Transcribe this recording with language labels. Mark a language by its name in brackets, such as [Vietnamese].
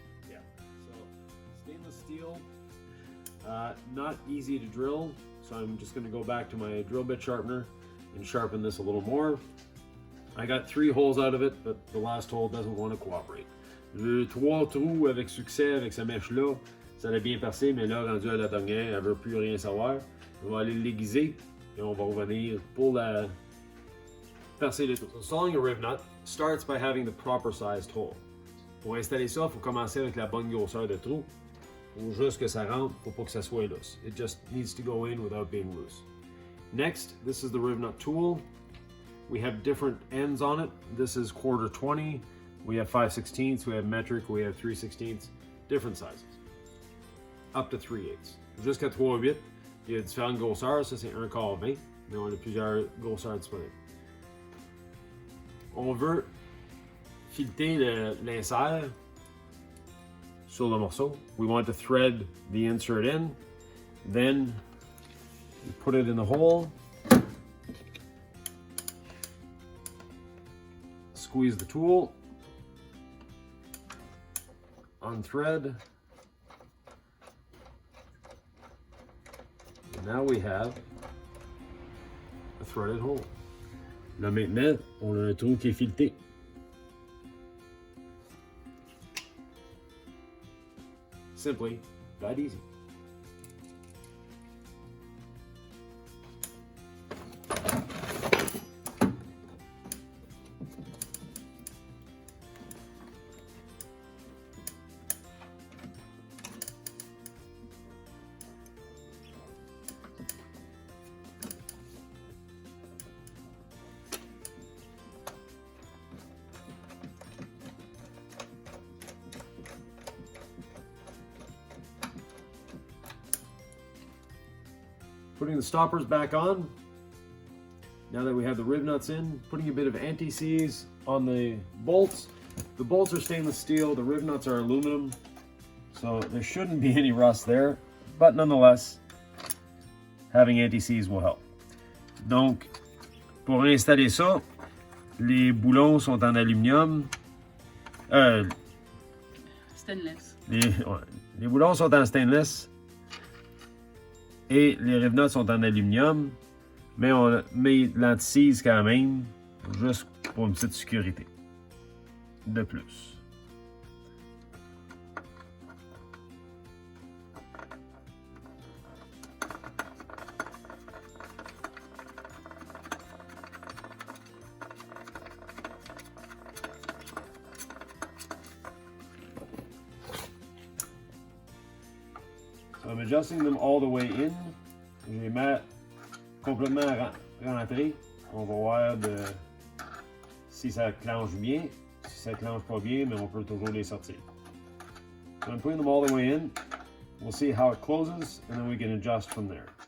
[English] Yeah, so stainless steel, not easy to drill, so I'm just going to go back to my drill bit sharpener and sharpen this a little more. I got 3 holes out of it, but the last hole doesn't want to cooperate. [French] J'ai 3 trous avec succès avec sa mèche-là. Ça l'a bien percé, mais là, rendu à la dernière, elle veut plus rien savoir. On va aller l'aiguiser et on va revenir pour la percer les trous. [English] So installing a rivnut starts by having the proper sized hole. [French] Pour installer ça, il faut commencer avec la bonne grosseur de trou. Il faut juste que ça rentre, il ne faut pas que ça soit lousse. [English] It just needs to go in without being loose. Next, this is the rivnut tool. We have different ends on it. This is 1/4-20. We have 5/16, we have metric, we have 3/16, different sizes. Up to 3/8. [French] Jusqu'à 3/8. Il y a différentes grosseurs. Ça, c'est 1/4-20. Mais on a plusieurs grosseurs disponibles. On veut fileter l'insert sur le morceau. [English] We want to thread the insert in. Then you put it in the hole. Squeeze the tool, unthread, and now we have a threaded hole. Là maintenant, on a un trou qui est fileté. Simply that easy. Putting the stoppers back on. Now that we have the rivnuts in, putting a bit of anti-seize on the bolts. The bolts are stainless steel, the rivnuts are aluminum, so there shouldn't be any rust there, but nonetheless, having anti-seize will help. [French] Donc, pour installer ça, les boulons sont en aluminium. [English] Stainless. [French] Les boulons sont en stainless et les rivnuts sont en aluminium, mais on met l'anti-seize quand même, juste pour une petite sécurité de plus. [English] So I'm adjusting them all the way in. [French] Je les mets complètement rentrés. On va voir si ça clenche bien. Si ça clenche pas bien, mais on peut toujours les sortir. [English] So I'm putting them all the way in. We'll see how it closes, and then we can adjust from there.